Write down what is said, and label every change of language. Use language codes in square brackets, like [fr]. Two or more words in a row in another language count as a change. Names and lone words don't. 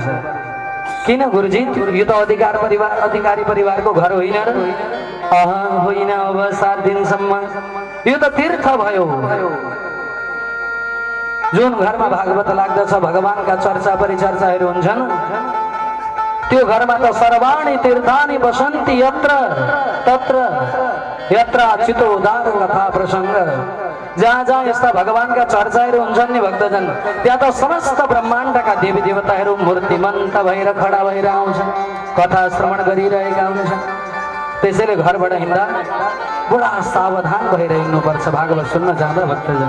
[ne] किन गुरुजी, यो त अधिकारी परिवारको घर होइन र? होइन। अब 7 दिनसम्म यो त तीर्थ भयो। जुन घरमा भागवत लाग्दछ, भगवानका चर्चा परिचर्चाहरू हुन्छन्, त्यो घरमा त [sa] सर्वाणि तीर्थानि बसन्ति यत्र तत्र यत्र चितोदार कथा प्रसङ्ग। [ne] जहाँ जहाँ यस्ता भगवानका चर्चाहरू हुन्छन् नि भक्तजन, त्यहाँ त समस्त ब्रह्माण्डका देवी देवताहरू मूर्तिमन्त भएर खडा भएर आउँछन्, कथा श्रवण गरिरहेका हुन्छन्। त्यसैले घरबाट हिँड्दा बडा सावधान भएर हिँड्नुपर्छ भागवत सुन्न जाँदा भक्तजन।